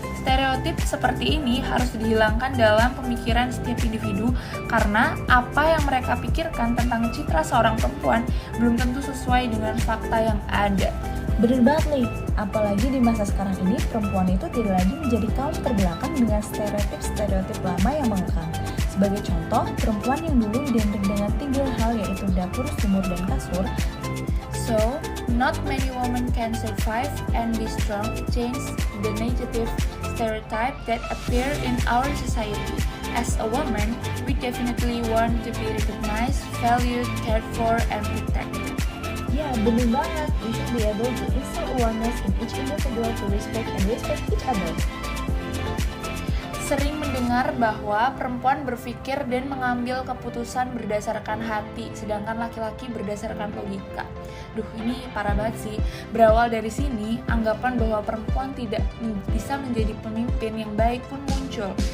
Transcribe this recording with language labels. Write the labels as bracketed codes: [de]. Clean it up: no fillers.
[id] Stereotip seperti ini harus dihilangkan dalam pemikiran setiap individu karena apa yang mereka pikirkan tentang citra seorang perempuan belum tentu sesuai dengan fakta yang ada. Bener banget nih, apalagi di masa sekarang ini perempuan itu tidak lagi menjadi kaum terbelakang dengan stereotip-stereotip lama yang mengekang. Sebagai contoh, perempuan yang dulu identik dengan 3 hal yaitu dapur, sumur, dan kasur. [en] So, not many women can survive and be strong change the negative stereotype that appear in our society. As a woman, we definitely want to be recognized, valued, cared for, and protected. [id] Ya, bener banget. [en] We should be able to instill awareness in each individual to respect and respect each other. [id] Sering mendengar bahwa perempuan berpikir dan mengambil keputusan berdasarkan hati, sedangkan laki-laki berdasarkan logika. Duh, ini parah banget sih. Berawal dari sini, anggapan bahwa perempuan tidak bisa menjadi pemimpin yang baik pun muncul.